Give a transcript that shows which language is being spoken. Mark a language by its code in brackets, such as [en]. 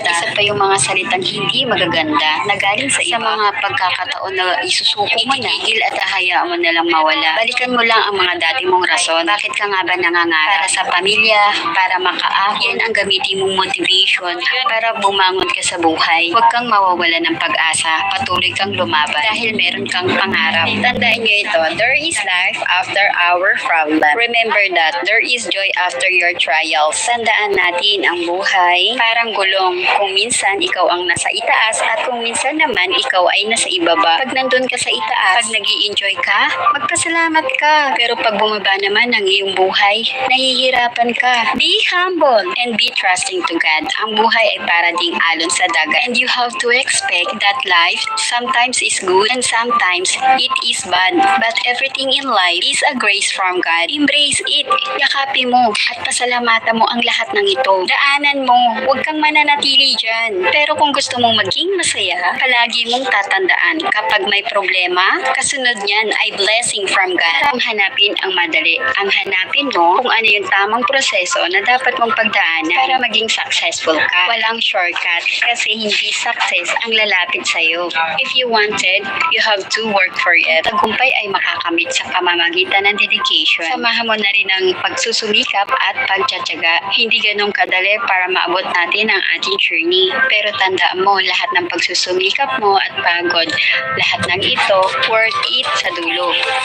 [tl] At isa pa yung mga salitang hindi magaganda na galing sa iba. Sa mga pagkakataon na isusuko mo na, itigil at ahayaan mo na lang mawala. Balikan mo lang ang mga dati mong rason. Bakit ka nga ba nangangarap? Para sa pamilya, para makaahon. Yan ang gamitin mong motivation para bumangon ka sa buhay. Huwag kang mawawala ng pag-asa. Patuloy kang lumaban dahil meron kang pangarap. Tandaan nyo ito, [en] there is life after our problem. Remember that there is joy after your trials. [tl] Tandaan natin ang buhay parang gulong. Kung minsan ikaw ang nasa itaas at kung minsan naman ikaw ay nasa ibaba. Pag nandun ka sa itaas, pag nag-i-enjoy ka, magpasalamat ka. Pero pag bumaba naman ang iyong buhay, nahihirapan ka. [en] Be humble and be trusting to God. [tl] Ang buhay ay para ding alon sa dagat. [en] And you have to expect that life sometimes is good and sometimes it is bad. But everything in life is a grace from God. Embrace it. [tl] Yakapin mo at pasalamatan mo ang lahat ng ito. Daanan mo. Huwag kang mananatili dyan. Pero kung gusto mong maging masaya, palagi mong tatandaan kapag may problema, kasunod niyan ay [en] blessing from God. [tl] Ang hanapin ang madali. Ang hanapin mo kung ano yung tamang proseso na dapat mong pagdaanan para maging successful ka. Walang shortcut kasi hindi success ang lalapit sa'yo. [en] If you wanted, you have to work for it. [tl] Tagumpay ay makakamit sa pamamagitan ng dedication. Samahan mo na rin ang pagsusumikap at pagtsatsaga. Hindi ganun kadali para maabot natin ang ating journey. Pero tandaan mo, lahat ng pagsusumikap mo at pagod, lahat ng ito, worth it sa dulo.